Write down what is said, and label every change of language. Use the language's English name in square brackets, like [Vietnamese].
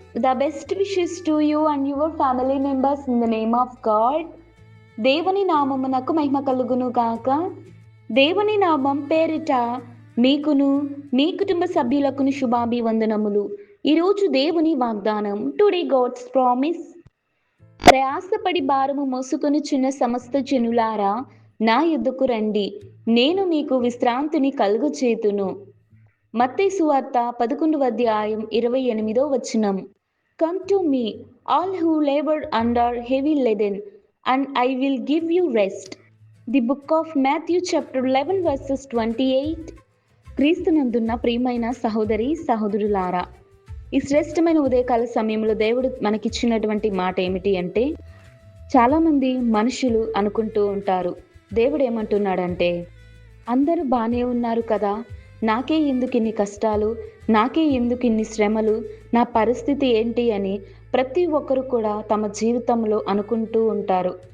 [English] The best wishes to you and your family members in the name of God. [Telugu] దేవుని నామమునకు మహిమ కలుగును గాక. దేవుని నామం పేరిట మీకును మీ కుటుంబ సభ్యులకును శుభాభివందనములు. ఈరోజు దేవుని వాగ్దానం, [English] Today God's promise. [Telugu] ప్రయాసపడి భారము మోసుకొనుచున్న సమస్త జనులారా నా యొద్దకు రండి, నేను మీకు విశ్రాంతిని కలుగచేతును. మత్తయి సువార్త 11వ అధ్యాయం 28వ వచనం. [English] Come to me, all who labor and are heavy laden, and I will give you rest. The book of Matthew chapter 11 verses 28. [Telugu] క్రీస్తునందున్న ప్రియమైన సహోదరి సహోదరులారా, ఈ శ్రేష్టమైన ఉదయకాల సమయంలో దేవుడు మనకిచ్చినటువంటి మాట ఏమిటి అంటే, చాలామంది మనుషులు అనుకుంటూ ఉంటారు, దేవుడు ఏమంటున్నాడంటే, అందరూ బాగానే ఉన్నారు కదా, నాకే ఎందుకు ఇన్ని కష్టాలు, నాకే ఎందుకు ఇన్ని శ్రమలు, నా పరిస్థితి ఏంటి అని ప్రతి ఒక్కరు కూడా తమ జీవితంలో అనుకుంటూ ఉంటారు.